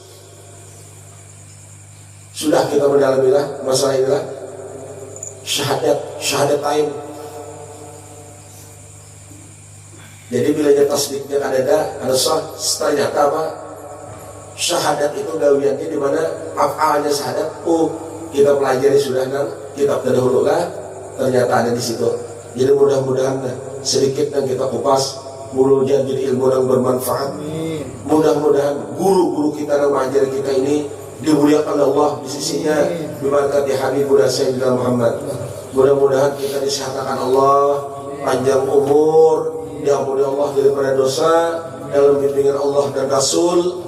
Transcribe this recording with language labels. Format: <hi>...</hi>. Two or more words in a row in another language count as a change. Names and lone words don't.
<id>Sudah kita mendalamilah masalah inilah syahadatain. Jadi bila tasdiknya ada sah, ternyata apa?</id> <bjn>Syahadat itu gawiannya di mana afalnya syahadat. Oh, kita pelajari sudah nang kitab terdahulu lah, ternyata ada di situ.</bjn> <id>Jadi mudah-mudahan sedikit yang kita kupas, mudah-mudahan jadi ilmu yang bermanfaat. Mudah-mudahan guru-guru kita yang mengajar kita ini dimuliakan Allah di sisinya, diberkati Habibullah Sayyidina Muhammad. Mudah-mudahan kita disehatkan Allah, panjang umur, diampuni Allah daripada dosa, dalam bimbingan Allah dan Rasul.</id>